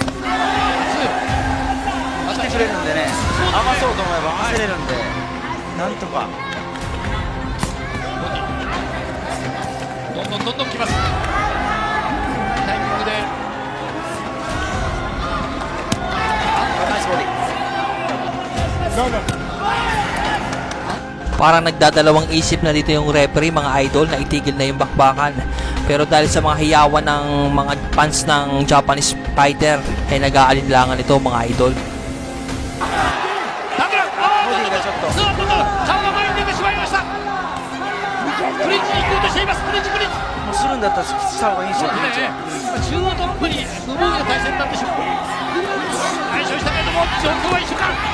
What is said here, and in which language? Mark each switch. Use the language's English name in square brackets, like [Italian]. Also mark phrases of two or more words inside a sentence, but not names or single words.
[Japanese] 来てくれるんでね、余そうと思えば余せれるんで、なんとか。どんどん来ます。タイミングで。ナイスボディ。 [Filipino] Parang nagdadalawang isip na dito yung referee mga idol na itigil na yung bakbakan. Pero dahil sa mga hiyawan ng mga fans ng [English] Japanese fighter [Filipino] ay nag-aalinlangan ito mga idol. [Japanese] 田村、顔が前に出てしまいました。クリンチに行こうとしています。クリンチ。もうするんだったらした方がいいんですよ、クリンチは。中途半端に不防御な体勢になってしまう。解消したけれども状況は一緒か。